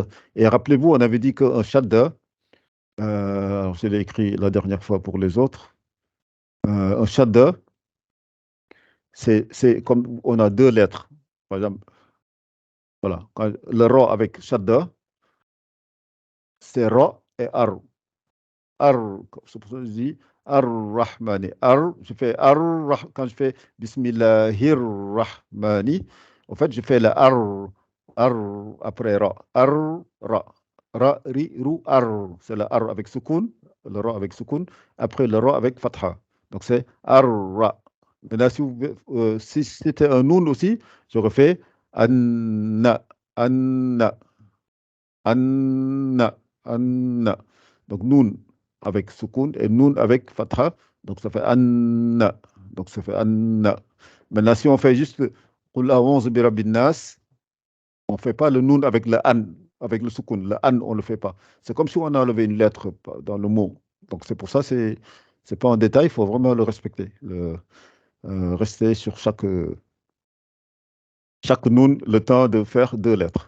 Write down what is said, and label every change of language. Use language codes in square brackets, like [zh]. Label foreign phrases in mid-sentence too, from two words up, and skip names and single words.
[fr] Et rappelez-vous, on avait dit qu'un shadda, alors je l'ai écrit la dernière fois pour les autres, un shadda, c'est comme on a deux lettres. Par exemple, voilà, le ra avec shadda, c'est ra et ar. Ar, c'est pour ça que je dis ar-Rahmani. Ar, je fais quand je fais Bismillahir-Rahmani, en fait, je fais le ar, ar après ra. Ar, ra. Ra, ri, ru, ar. C'est le ar avec soukoun, le ra avec soukoun, après le ra avec fatha. Donc c'est ar-ra. Maintenant, si c'était un noun aussi, je refais anna, anna. Anna, Anna. Donc, Noun avec Soukoun et Noun avec Fatha. Donc, ça fait Anna. Donc, ça fait Anna. Maintenant, si on fait juste [ar] قل أعوذ برب الناس, [fr] on ne fait pas le Noun avec le An, avec le Soukoun. Le An, on ne le fait pas. C'est comme si on a enlevé une lettre dans le mot. Donc, c'est pour ça, c'est pas un détail, il faut vraiment le respecter. Rester sur chaque Noun le temps de faire deux lettres.